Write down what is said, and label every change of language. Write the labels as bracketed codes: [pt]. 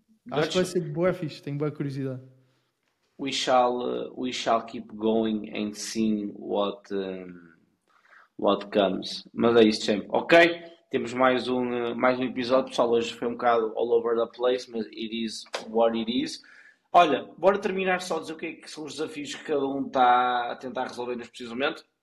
[pt] Acho que vai ser bué fixe, tenho boa curiosidade. [en] We shall keep going and seeing what comes. [pt] Mas é isso sempre. Ok, temos mais um episódio, pessoal. Hoje foi um bocado [en] all over the place, [pt] mas [en] it is what it is. [pt] Olha, bora terminar só a dizer o que é que são os desafios que cada um está a tentar resolver neste preciso momento.